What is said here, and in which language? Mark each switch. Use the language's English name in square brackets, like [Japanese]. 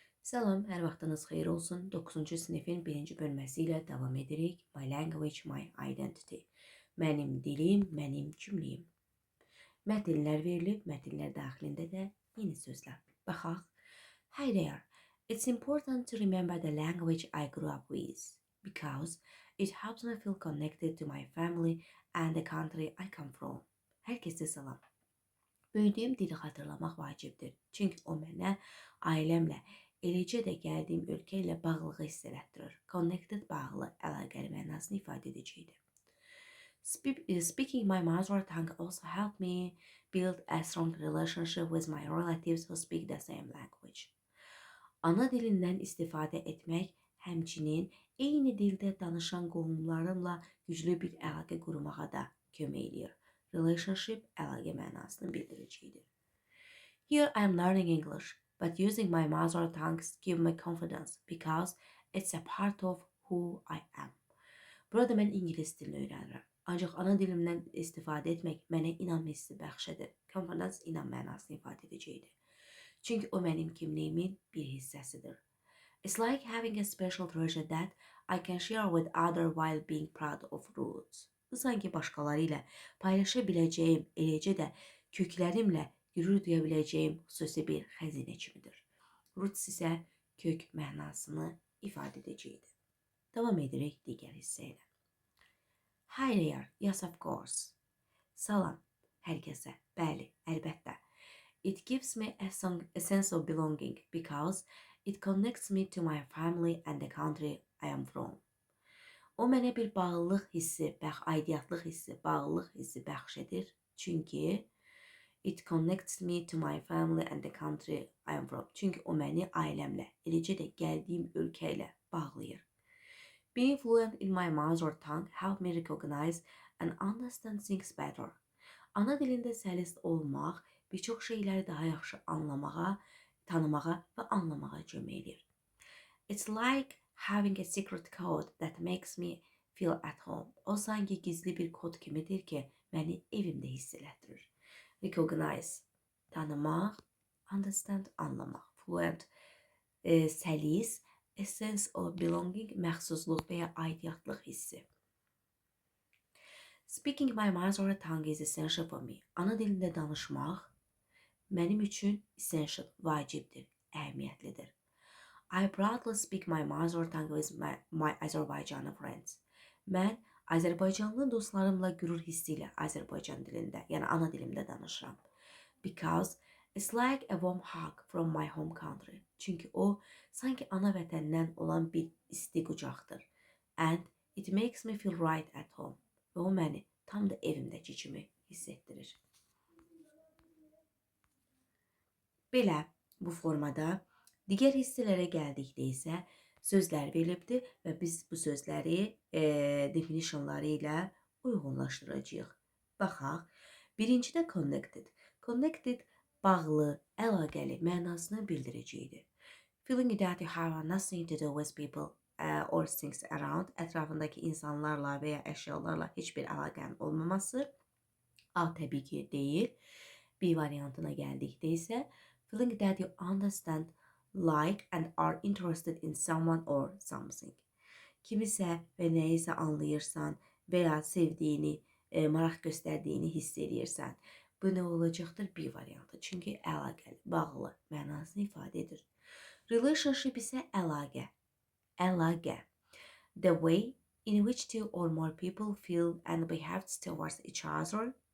[Azerbaijani] Salam, hər vaxtınız xeyir olsun. 9-cu sinifin 1-ci bölməsi ilə davam edirik. [English] My language, my identity. [Azerbaijani] Mənim dilim, mənim kimliyim. Mətnlər verilib, mətnlər daxilində də yeni sözlər. Baxaq. [English] Hi there. It's important to remember the language I grew up with because it helps me feel connected to my family and the country I come from. [Azerbaijani] Hər kəsə salam. Büyüdüyüm dili xatırlamaq vacibdir. Çünki o mənə ailəmlə, eləcə də gəldiyim ölkə ilə bağlılığı hiss elətdirir. Connected bağlı, əlaqəli mənasını ifadə edəcəkdir. [English] Speaking my mother tongue also helped me build a strong relationship with my relatives who speak the same language. [Azerbaijani] Ana dilindən istifadə etmək həmçinin eyni dildə danışan qohumlarımla güclü bir əlaqə qurmağa da kömək edir. Relationship əlaqə mənasını bildirəcəkdir. [English] Here I am learning English, but using my mother tongue gives me confidence because it's a part of who I am. [Azerbaijani] Burada mən ingilis dilini öyrənirəm. Ancaq ana dilimdən istifadə etmək mənə inam hissi bəxş edir. Confidence inam mənasını ifadə edəcəkdir. Çünki o mənim kimliyimin bir hissəsidir. [English] It's like having a special treasure that I can share with others while being proud of roots. [Azerbaijani] Bu sanki başqaları ilə paylaşa biləcəyim, eləcə də köklərimlə qürur duya biləcəyim xüsusi bir xəzinə kimidir. Roots isə kök mənasını ifadə edəcəkdir. Davam edirik digər hissə ilə. [English] Hi there, yes of course. [Azerbaijani] Salam, hər kəsə, bəli, əlbəttə. [English] It gives me a sense of belonging because it connects me to my family and the country I am from. [Azerbaijani] O mənə bir bağlılıq hissi, aidiyyətlıq hissi, bağlılıq hissi bəxş edir. Çünki [English] it connects me to my family and the country I am from. [Azerbaijani] Çünki o məni ailəmlə, eləcə də gəldiyim ölkə ilə bağlayır. [English] Being fluent in my mother tongue help me recognize and understand things better. [Azerbaijani] Ana dilində səlis olmaq bir çox şeyləri daha yaxşı anlamağa, tanımağa və anlamağa kömək edir. [English] It's like having a secret code that makes me feel at home. [Azerbaijani] O sanki gizli bir kod kimidir ki, məni evimdə hiss elətdirir. Recognize, tanımaq, understand, anlamaq. Fluent, səlis, [English] a sense of belonging, [Azerbaijani] məxsusluq və ya aidiyyətlıq hissi. [English] Speaking my mother tongue is essential for me. [Azerbaijani] Ana dilində danışmaq mənim üçün essential, vacibdir, əhəmiyyətlidir. [English] I proudly speak my mother tongue with my Azərbaycanlı friends. [Azerbaijani] Mən Azərbaycanlı dostlarımla qürur hissi ilə Azərbaycan dilində, yəni ana dilimdə danışıram. [English] Because it's like a warm hug from my home country. [Azerbaijani] Çünki o, sanki ana vətəndən olan bir isti qucaqdır. [English] And it makes me feel right at home. [Azerbaijani] Və o məni tam da evimdəki kimi hiss etdirir. Belə, bu formada digər hissələrə gəldikdə isə sözlər verilibdir və biz bu sözləri definitionları ilə uyğunlaşdıracağıq. Baxaq. Birincidə connected. Connected bağlı, əlaqəli mənasını bildirəcəkdir. [English] Feeling that you have nothing to do with people or things around. [Azerbaijani] Ətrafındakı insanlarla və ya əşyalarla heç bir əlaqənin olmaması. A təbii ki deyil. B variantına gəldikdə isə [English] feeling that you understand, like and are interested in someone or something. [Azerbaijani] Kimisə və nəyisə anlayırsan və ya sevdiyini, maraq göstərdiyini hiss edirsən. Bu nə olacaqdır? B variantı. Çünki əlaqəli, bağlı mənasını ifadə edir. Relationship isə əlaqə. Əlaqə. [English] The way in which two or more people feel and behave towards each other.